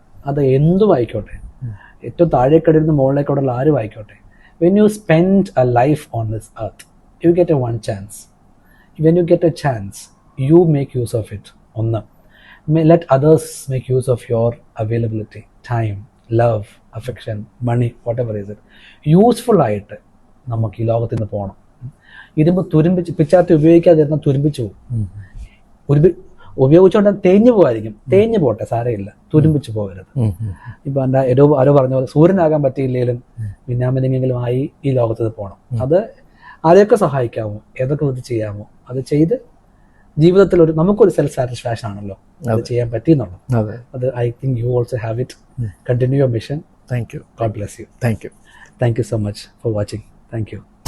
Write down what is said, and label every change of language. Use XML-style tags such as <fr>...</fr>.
<ml>അത് എന്തും ആയിക്കോട്ടെ, ഏറ്റവും താഴേക്കടയിൽ നിന്ന് മുകളിലേക്കുള്ള ആരും ആയിക്കോട്ടെ.</ml> <en>When you spend a life on this earth, you get a one chance. When you get a chance, you make use of it. ഒന്ന്, let others make use of your availability, time, love, affection, money, whatever is it.</en> <ml>Useful ആയിട്ട് നമുക്ക് ഈ ലോകത്ത് നിന്ന് പോകണം. ഇരുമ്പ് തുരുമ്പിച്ച് പിച്ചാത്തി ഉപയോഗിക്കാതിരുന്നാൽ തുരുമ്പിച്ചു പോകും. ഉപയോഗിച്ചുകൊണ്ട് തേഞ്ഞു പോകാതിരിക്കും. തേഞ്ഞു പോട്ടെ, സാരമില്ല, തുരുമ്പിച്ച് പോകരുത്. ഇപ്പൊ എന്താ ആരോ പറഞ്ഞ പോലെ സൂര്യനാകാൻ പറ്റിയില്ലെങ്കിലും മിന്നാമിനെങ്കിലും ആയി ഈ ലോകത്ത് പോകണം. അത് ആരെയൊക്കെ സഹായിക്കാമോ, ഏതൊക്കെ വിധത്തിൽ ചെയ്യാമോ അത് ചെയ്ത് ജീവിതത്തിൽ നമുക്കൊരു സെൽഫ് സാറ്റിസ്ഫാക്ഷൻ ആണല്ലോ അത് ചെയ്യാൻ പറ്റിയെന്നുള്ളത്.</ml> <en>അത് I think you also have it. Continue your mission. Thank you. God bless you. Thank you. Thank you so much for watching. Thank you.</en>